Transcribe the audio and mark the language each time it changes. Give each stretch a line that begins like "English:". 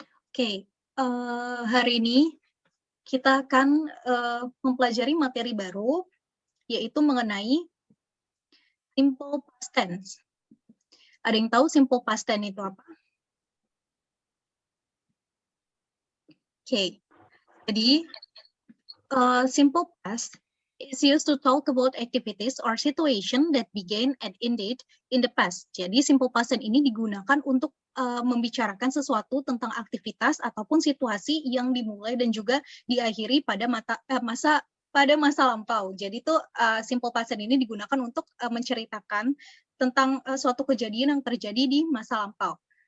Indonesian: Oke. Hari ini kita akan mempelajari materi baru, yaitu mengenai simple past tense. Ada yang tahu simple past tense itu apa? Oke.
English: Jadi, simple past is used to talk about activities or situation that began and ended in the past.
Indonesian: Jadi, simple past tense ini digunakan untuk membicarakan sesuatu tentang aktivitas ataupun situasi yang dimulai dan juga diakhiri pada masa lampau. Jadi itu simple past tense ini digunakan untuk menceritakan tentang suatu kejadian yang terjadi di masa lampau.